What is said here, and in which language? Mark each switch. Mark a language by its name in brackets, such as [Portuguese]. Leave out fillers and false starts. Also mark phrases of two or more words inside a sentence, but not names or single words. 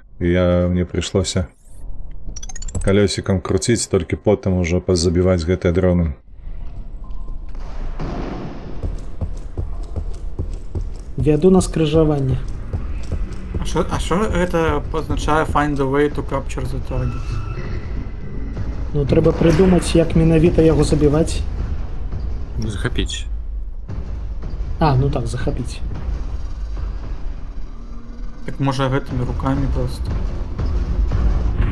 [Belarusian] Мне прыйшлося калёсікам круціць, толькі потым ужо пазабіваць гэтыя дроны. Вяду на скрыжаванне. А що гэта пазначае [English] find a way to capture the target? [Belarusian] Ну, трэба прыдумаць, як менавіта яго забіваць. Захапіць. А, ну так, захапіць. Так можа гэтымі рукамі просто.